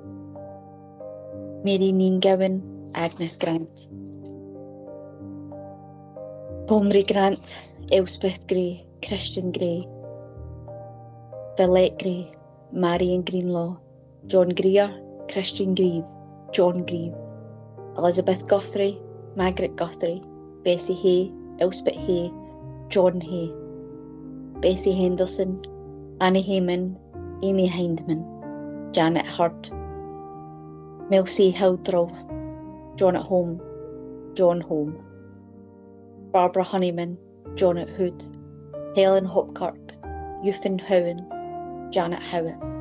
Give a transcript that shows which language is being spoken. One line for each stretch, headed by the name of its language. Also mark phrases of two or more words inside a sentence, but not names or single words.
English: Mary Neen Gowan, Agnes Grant, Comrie Grant, Elspeth Gray, Christian Gray, Villette Gray, Marion Greenlaw, John Greer, Christian Grieve, John Grieve, Elizabeth Guthrie, Margaret Guthrie, Bessie Hay, Elspeth Hay, John Hay, Bessie Henderson, Annie Hayman, Amy Hindman, Janet Hurd, Melcy Hildrell, Janet Home, John Home, Barbara Honeyman, Janet Hood, Helen Hopkirk, Euphan Howen, Janet Howitt,